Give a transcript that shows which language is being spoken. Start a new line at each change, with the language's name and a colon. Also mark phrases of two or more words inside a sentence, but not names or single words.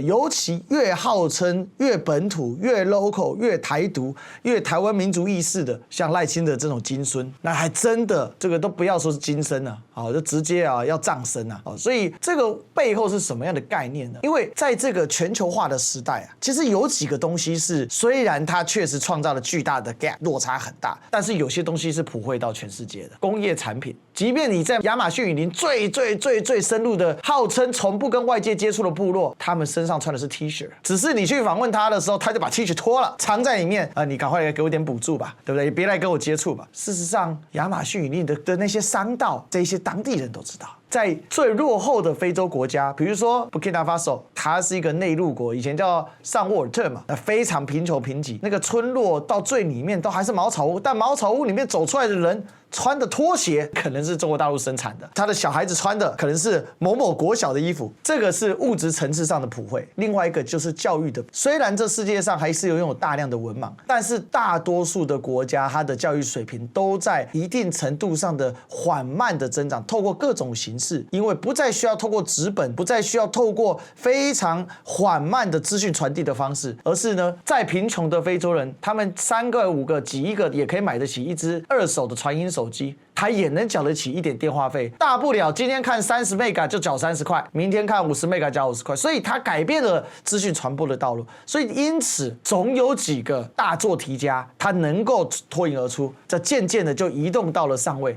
Chinese: 尤其越號稱越本土、越 local、越台獨、越台灣民族意識的，像賴清德這種金孫，那還真的這個都不要說是金身了，好，就直接啊要葬身啊，所以這個背後是什麼樣的概念呢？因為在這個全球化的時代啊，其實有幾個東西是，雖然它確實創造了巨大的 gap 落差很大，但是有些東西是普惠到全世界的工業產品，即便你在亞馬遜雨林最深入的，號稱從不跟外界接觸的部落，他們身上穿的是 T 恤，只是你去訪問他的時候，他就把 T 恤脫了，藏在裡面啊，你趕快來給我點補助吧，對不對？別來跟我接觸吧。事實上，亞馬遜雨林的那些商道，這些當地人都知道。在最落後的非洲國家，比如說 Burkina Faso， 它是一個內陸國，以前叫上沃爾特嘛，非常貧窮貧瘠，那個村落到最裡面都還是茅草屋，但茅草屋裡面走出來的人穿的拖鞋可能是中國大陸生產的，他的小孩子穿的可能是某某國小的衣服，這個是物質層次上的普惠。另外一個就是教育的，雖然這世界上還是擁有大量的文盲，但是大多數的國家它的教育水平都在一定程度上的緩慢的增長，透過各種形式，因為不再需要透過紙本，不再需要透過非常緩慢的資訊傳遞的方式，而是呢，再貧窮的非洲人，他們3個5個擠一個也可以買得起一支2手的傳音手機，他也能繳得起一點電話費，大不了今天看30 mega 就繳30塊，明天看50 mega 繳50塊，所以他改變了資訊傳播的道路，所以因此總有幾個大做題家，他能夠脫穎而出，這漸漸的就移動到了上位。